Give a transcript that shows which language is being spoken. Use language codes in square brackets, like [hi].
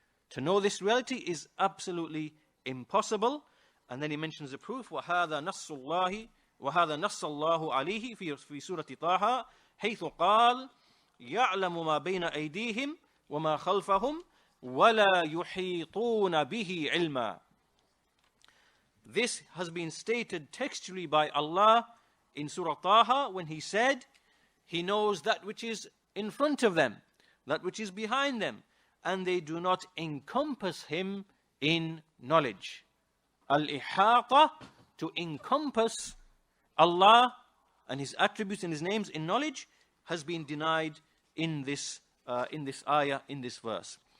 [en] To know this reality is absolutely impossible. And then he mentions the proof. [ar] وهذا نص الله عليه في سورة طه حيث قال يعلم ما بين أيديهم وما خلفهم ولا يحيطون به علما. [en] This has been stated textually by Allah in Surah Taha when He said He knows that which is in front of them, that which is behind them, and they do not encompass Him in knowledge. Al-ihata, to encompass Allah and His attributes and His names in knowledge, has been denied in this ayah, in this verse.